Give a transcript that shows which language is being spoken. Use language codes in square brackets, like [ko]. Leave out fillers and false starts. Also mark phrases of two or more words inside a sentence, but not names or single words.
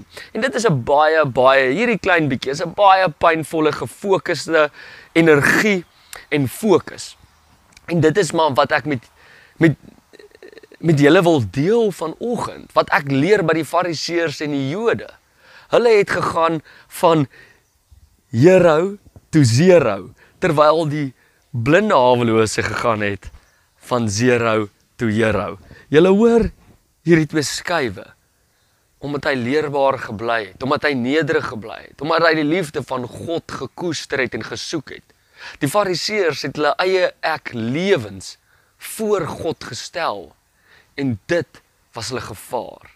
[af] En dit is 'n baie, hierdie klein bietjie, is 'n baie pynvolle, gefokusde energie en fokus. En dit is maar wat ek met julle wil deel vanoggend, wat ek leer by die fariseërs en die Jode. Hulle het gegaan van [en] hero to zero, [af] terwyl die blinde hawelose gegaan het van [en] zero to hero. [af] Julle hoor hierdie twee skuwe, omdat hy leerbaar gebly het, omdat hy nederig gebly het, omdat hy die liefde van God gekoester het en gesoek het. Die fariseërs het hulle eie ek lewens voor God gestel, en dit was hulle gevaar.